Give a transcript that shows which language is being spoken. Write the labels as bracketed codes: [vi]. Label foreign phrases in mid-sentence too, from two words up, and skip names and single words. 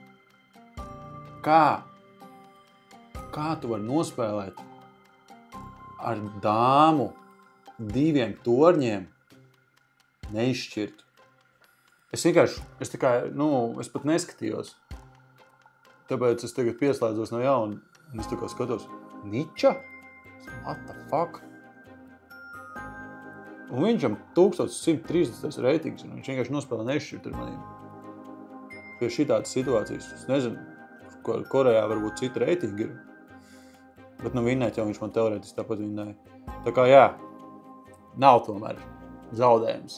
[lv] Kā tu vari nospēlēt ar dāmu 2 torņiem neizšķirt? Es pat neskatījos. Tāpēc es tagad pieslēdzos no jauna un es tā kā skatos. Niča? [en] What the fuck? [lv] Un viņam 1130 reitings, un viņš vienkārši nospēlē neizšķirt ar maniem. Pie šitādas situācijas. Es nezinu, Korejā varbūt cita reitingi ir. Bet vinnēt jau viņš man teorētiski tāpat vinnēja. Tā kā nav tomēr zaudējums.